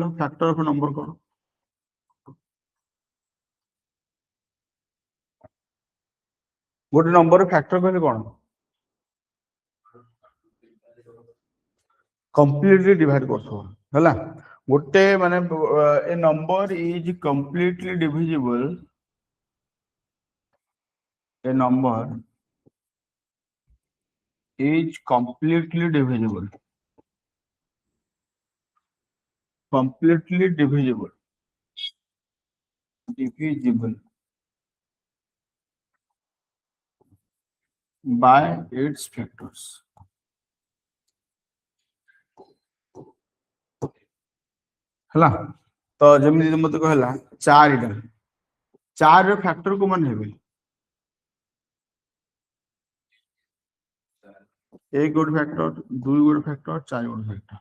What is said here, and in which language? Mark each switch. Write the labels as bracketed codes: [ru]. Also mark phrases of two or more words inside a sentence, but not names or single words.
[en] factor of a number [or] କଣ? ଗୋଟେ ନମ୍ବର ଫ୍ୟାକ୍ଟର କହିଲେ କଣ? [en] completely divide [or] କରୁଥିବ ହେଲା। ଗୋଟେ ମାନେ [en] a number is completely divisible, a number is completely divisible, completely divisible by its factors. [or] ହେଲା, ତ ଯେମିତି ମତେ କହିଲା 4ଟା, 4 ର ଫ୍ୟାକ୍ଟର କୋଉ ମାନେ ହେବେ? 1 ଗୋଟେ ଫ୍ୟାକ୍ଟର, 2 ଗୋଟେ ଫ୍ୟାକ୍ଟର, 4 ଗୋଟେ ଫ୍ୟାକ୍ଟର।